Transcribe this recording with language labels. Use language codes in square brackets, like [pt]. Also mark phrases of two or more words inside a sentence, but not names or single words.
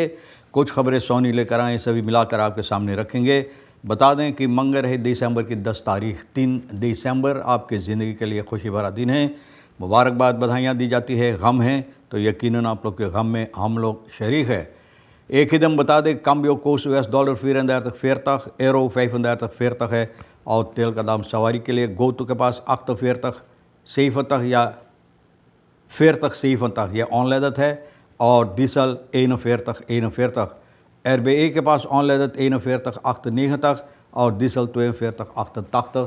[hns] कुछ खबरें सोनी लेकर आएँ, सभी मिलाकर आपके सामने रखेंगे। बता दें कि मंगर है दिसंबर की 10 तारीख। 3 दिसंबर आपकी ज़िंदगी के लिए खुशी भरा दिन है। मुबारकबाद, बधाइयाँ दी जाती है। गम है तो यकीनन आप लोग के गम में हम लोग शरीक है। एक ही दम बता दें, [nl] cambio koers [hns] $4 34,40, euro 35,40 है और तेल का दाम सवारी के लिए गोतु के पास 48, 70 या 40, 70 यह ऑनलाइन है और डीजल 41, 41, RBE के पास ऑनलाइन 41, 98 और डीजल 42, 88।